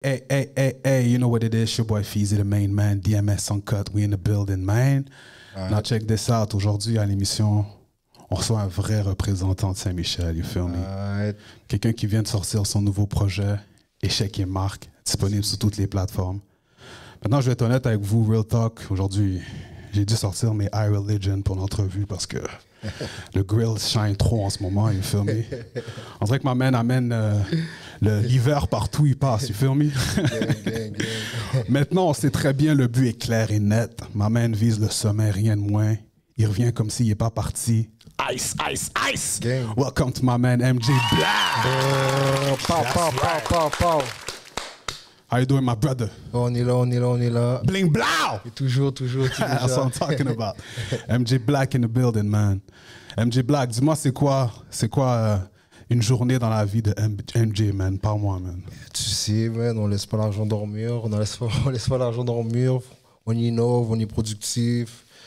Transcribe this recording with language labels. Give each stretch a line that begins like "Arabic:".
English: Hey, hey, hey, hey, you know what it is, your boy Feezy, the main man, DMS Uncut, we in the building, man. Right. Now check this out,
French: aujourd'hui à l'émission, on reçoit un vrai représentant de Saint-Michel,
English: you feel me? Right.
French: Quelqu'un qui vient de sortir son nouveau projet, Échec et Marque, disponible sur toutes les plateformes. Maintenant, je vais être honnête avec vous,
English: Real Talk,
French: aujourd'hui, j'ai dû sortir mes I Religion pour l'entrevue parce que le grill shine trop en ce moment,
English: you feel me?
French: On dirait que ma man amène l'hiver partout où il passe,
English: you feel me? Gang.
French: Maintenant, on sait très bien, le but est clair et net. Ma man vise le sommet, rien de moins. Il revient comme s'il n'est pas parti.
English: Ice, ice, ice! Gang. Welcome to my man, MJ Black! Pow. How you doing, my brother?
French: On est là. Bling blow! Et toujours.
English: That's what I'm talking about. MJ Black in the building, man.
French: MJ Black, dis-moi, c'est quoi une journée dans la vie de MJ, man? Parle-moi, man. Tu sais, man, on laisse pas l'argent dormir. On laisse pas l'argent dormir. On innove, on est productif.